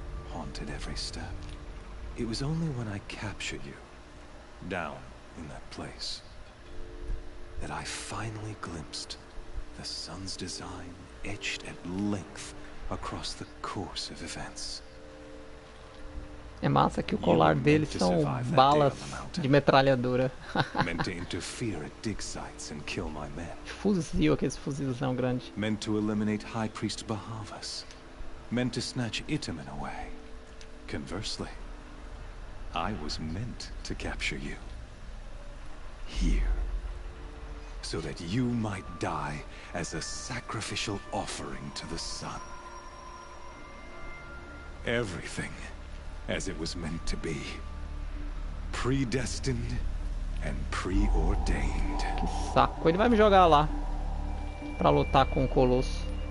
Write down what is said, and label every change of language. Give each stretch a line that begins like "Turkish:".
English: Haunted every step. It was only when I captured you, down in that place that I finally glimpsed the sun's design etched at length across the course of events.
Portuguese: É massa que o colar deles são balas de metralhadora.
English: Meant to interfere at dig sites and kill my men.
Portuguese: Fuzil, aqueles fuzilzão grande.
English: Meant to eliminate High Priest Bahavas. Meant to snatch Itamen away. Conversely, I was meant to capture you. Here. So that you might die as a sacrificial offering to the sun. Everything as it was meant to be. Predestined and preordained.
Portuguese: Que saco. Ele vai me jogar lá pra lutar com o Colosso.